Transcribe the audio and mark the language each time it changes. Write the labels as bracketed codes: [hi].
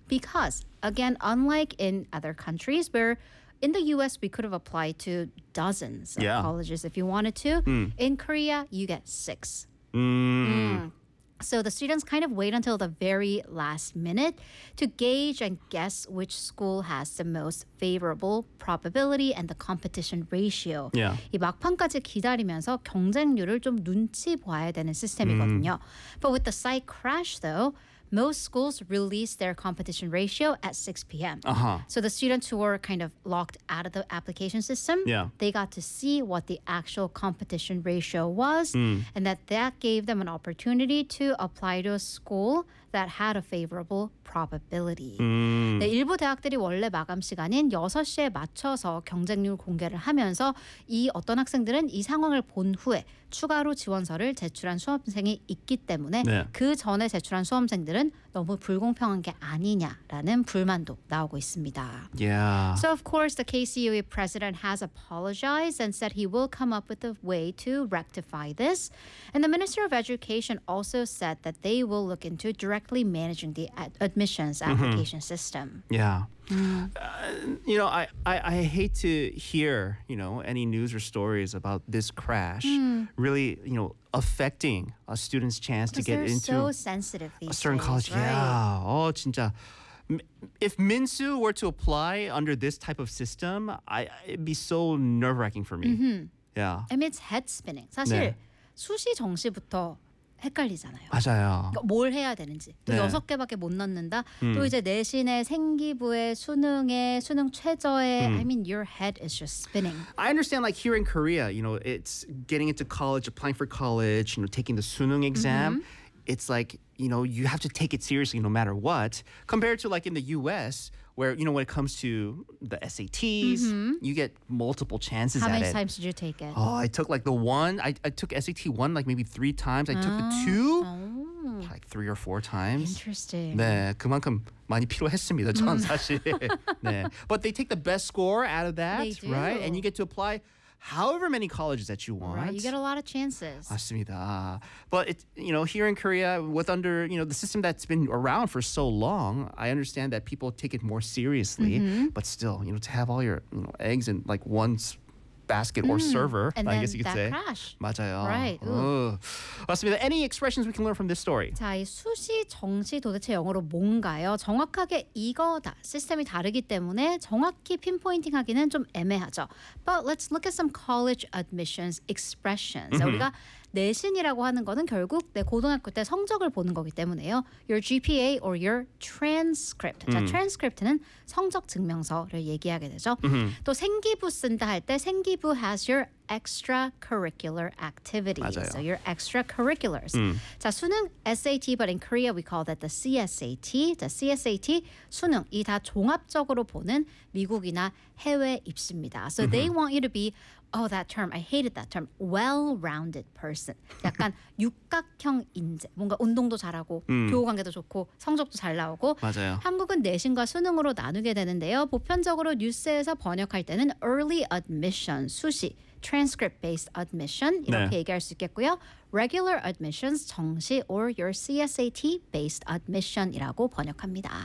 [en] Because, again, unlike in other countries where in the U.S., we could have applied to dozens of colleges if you wanted to. In Korea, you get six. So the students kind of wait until the very last minute to gauge and guess which school has the most favorable probability and the competition ratio. Yeah. [ko] 이 막판까지 기다리면서 경쟁률을 좀 눈치 봐야 되는 시스템이거든요. [en] But with the site crash, though, most schools release their competition ratio at 6 p.m. Uh-huh. So the students who were kind of locked out of the application system, they got to see what the actual competition ratio was, and that gave them an opportunity to apply to a school that had a favorable probability. [ko] 네, 일부 대학들이 원래 마감 시간인 6시에 맞춰서 경쟁률 공개를 하면서 이 어떤 학생들은 이 상황을 본 후에 추가로 지원서를 제출한 수험생이 있기 때문에 그 전에 제출한 수험생들은 너무 불공평한 게 아니냐라는 불만도 나오고 있습니다. [en] Yeah. So of course the KCUE president has apologized and said he will come up with a way to rectify this. And the Minister of Education also said that they will look into directly managing the admissions application system. Yeah. You know, I hate to hear, you know, any news or stories about this crash really, you know, affecting a student's chance to get into a certain college. Right. Yeah. Oh, [ko] 진짜. [en] If Minsu were to apply under this type of system, it'd be so nerve-wracking for me. Mm-hmm. Yeah. I mean, it's head-spinning. [ko] 사실 수시 정시부터 헷갈리잖아요. 맞아요. 그러니까 뭘 해야 되는지. 또 여섯 개밖에 못 넣는다. 또 이제 내신에 생기부에 수능에 수능 최저에. [en] I mean, your head is just spinning. I understand, like here in Korea, you know, it's getting into college, applying for college, you know, taking the 수능 exam. It's like, you know, you have to take it seriously no matter what. Compared to like in the U.S., where, you know, when it comes to the SATs, you get multiple chances at it. How many times did you take it? Oh, I took like the one. I took SAT one like maybe three times. I took the two like three or four times. Interesting. [ko] 네, 그만큼 많이 필요했습니다, 저는 사실. 네. [en] But they take the best score out of that, right? And you get to apply however many colleges that you want. Right, you get a lot of chances. [ko] 맞습니다. [en] But, it, you know, here in Korea, with under, you know, the system that's been around for so long, I understand that people take it more seriously. But still, you know, to have all your, you know, eggs in, like, one basket or server, and I guess you could say. And then that crash. [ko] 맞아요. [en] Right. [ko] 맞습니다. [en] Any expressions we can learn from this story? [ko] 자, 이 수시, 정시 도대체 영어로 뭔가요? 정확하게 이거다. 시스템이 다르기 때문에 정확히 핀포인팅하기는 좀 애매하죠. [en] But let's look at some college admissions expressions. [ko] 우리가 내신이라고 하는 거는 결국 내 고등학교 때 성적을 보는 거기 때문에요. [en] Your GPA or your transcript. [ko] 자, transcript는 성적 증명서를 얘기하게 되죠. 또 생기부 쓴다 할 때 생기부 [en] has your extracurricular activities. [ko] 맞아요. [en] So your extracurriculars. 자, 수능 SAT, but in Korea we call that the CSAT. [ko] The CSAT, 수능, 이 다 종합적으로 보는 미국이나 해외 입시입니다. [en] So they want you to be, oh, that term, I hated that term, well-rounded person. [ko] 약간 육각형 인재. 뭔가 운동도 잘하고 교우관계도 좋고 성적도 잘 나오고. 맞아요. 한국은 내신과 수능으로 나누게 되는데요. 보편적으로 뉴스에서 번역할 때는 early admission, 수시, transcript-based admission 이렇게 얘기할 수 있겠고요. Regular admissions, 정시 [en] or your CSAT-based [ko] admission이라고 번역합니다.